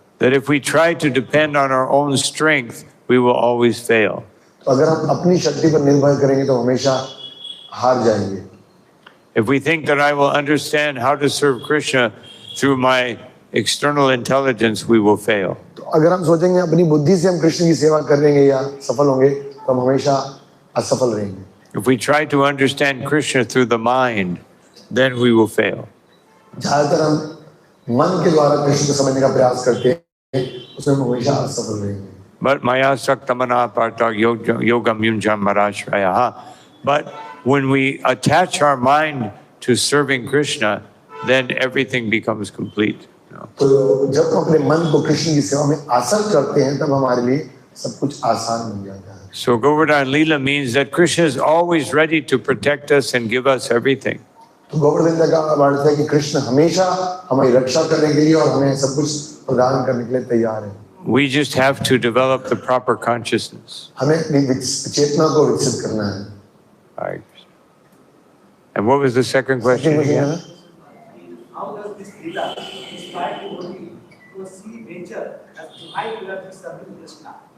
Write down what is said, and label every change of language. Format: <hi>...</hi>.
<en>That if we try to depend on our own strength, we will always fail.</en> <hi>तो अगर हम अपनी शक्ति पर निर्भर करेंगे तो हमेशा हार जाएंगे।</hi> <en>If we think that I will understand how to serve Krishna through my external intelligence, we will fail.</en> <hi>तो अगर हम सोचेंगे अपनी बुद्धि से हम कृष्ण की सेवा करेंगे या सफल होंगे, तो हम हमेशा असफल रहेंगे।</hi> <en>If we try to understand Krishna through the mind, then we will fail.</en> <hi>ज्यादातर हम मन के द्वारा कृष्ण को समझने का प्रयास करते हैं, उसमें हम हमेशा असफल रहेंगे।</hi> <sa>But maya saktamana parta yogam yunjam marashrayaha.</sa> <en>But when we attach our mind to serving Krishna, then everything becomes complete.</en> <hi>तो जब हम अपने मन को कृष्ण की सेवा में आसक्त करते हैं, तब हमारे लिए सब कुछ आसान बन जाता है।</hi> <en>So Govardhan Leela means that Krishna is always ready to protect us and give us everything.</en> <hi>तो गोवर्धन लीला का अर्थ है कि कृष्ण हमेशा हमारी रक्षा करने के लिए और हमें सब कुछ प्रदान करने के लिए तैयार है।</hi> <en>We just have to develop the proper consciousness.</en> <hi>हमें अपनी चेतना को विकसित करना है।</hi> <en>Right. And what was the second question again? How does this Leela inspire devotee to see nature as divine energy serving Krishna?</en>